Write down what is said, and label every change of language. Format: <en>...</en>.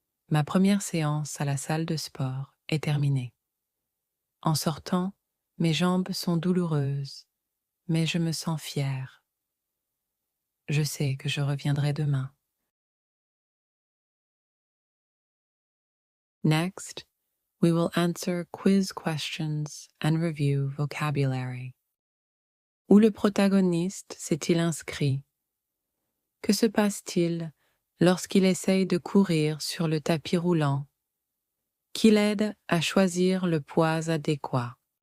<fr>Ma première séance à la salle de sport est terminée. En sortant, mes jambes sont douloureuses, mais je me sens fière. Je sais que je reviendrai demain.</fr> <en>Next, we will answer quiz questions and review vocabulary.</en> <fr>Où le protagoniste s'est-il inscrit? Que se passe-t-il lorsqu'il essaye de courir sur le tapis roulant? Qui l'aide à choisir le poids adéquat?</fr>